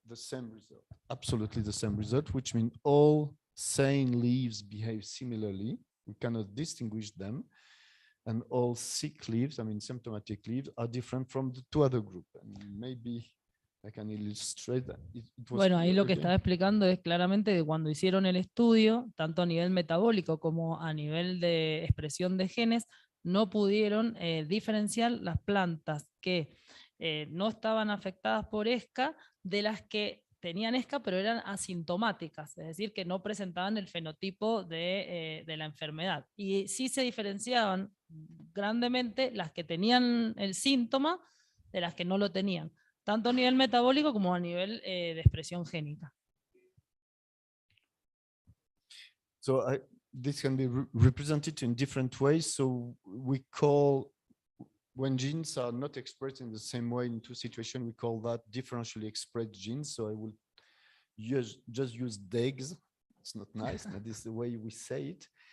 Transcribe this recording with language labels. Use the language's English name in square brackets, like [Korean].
[English] The same result, absolutely the same result, which means all sane leaves behave similarly. We cannot distinguish them. And all sick leaves, I mean symptomatic leaves, are different from the two other groups. And maybe I can illustrate that. [Spanish] Bueno, ahí lo que estaba explicando es claramente que cuando hicieron el estudio, tanto a nivel metabólico como a nivel de expresión de genes, no pudieron diferenciar las plantas que no estaban afectadas por ESCA de las que tenían ESCA pero eran asintomáticas, es decir, que no presentaban el fenotipo de la enfermedad. Y sí se diferenciaban grandemente las que tenían el síntoma de las que no lo tenían, tanto a nivel metabólico como a nivel de expresión génica. [English] So this can be represented in different ways. So we call, when genes are not expressed in the same way in two situations, we call that differentially expressed genes. So I will just use DEGs. It's not nice, but this is the way we say it.